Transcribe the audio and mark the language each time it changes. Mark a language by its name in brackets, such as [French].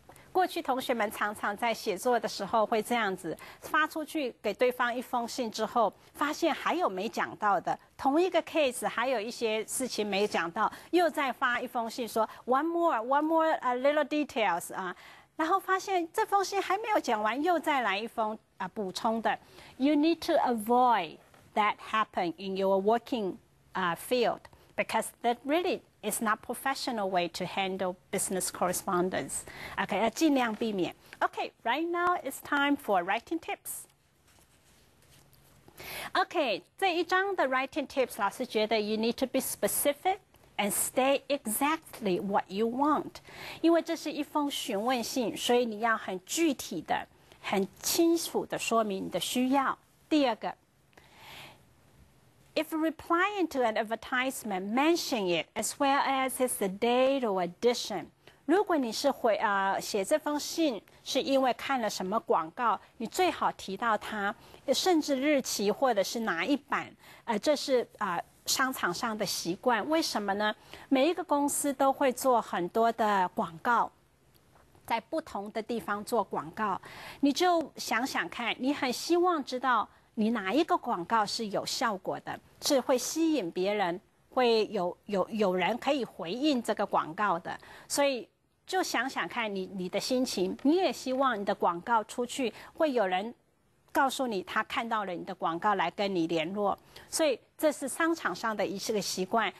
[Chinese] 过去同学们常常在写作的时候会这样子，发出去给对方一封信之后，发现还有没讲到的，同一个 case 还有一些事情没讲到，又再发一封信说 [English] one more little details [Chinese] 然后发现这封信还没有讲完，又再来一封补充的。 [English] You need to avoid that happen in your working field, because that really is not professional way to handle business correspondence. [Chinese] Okay, 要尽量避免。 [English] Okay, right now it's time for writing tips. Okay, [Chinese] 这一章的 [English] writing tips， [Chinese] 老师觉得 [English] you need to be specific and state exactly what you want. [Chinese] 因为这是一封询问信，所以你要很具体的、很清楚的说明你的需要。第二个。 [English] If replying to an advertisement, mention it as well as its date or edition. [Chinese] 如果你是写这封信是因为看了什么广告，你最好提到它，甚至日期或者是哪一版，这是商场上的习惯。为什么呢？每一个公司都会做很多的广告，在不同的地方做广告，你就想想看，你很希望知道你哪一个广告是有效果的，是会吸引别人，会有人可以回应这个广告的，所以就想想看你的心情，你也希望你的广告出去会有人告诉你他看到了你的广告来跟你联络，所以这是商场上的一个习惯。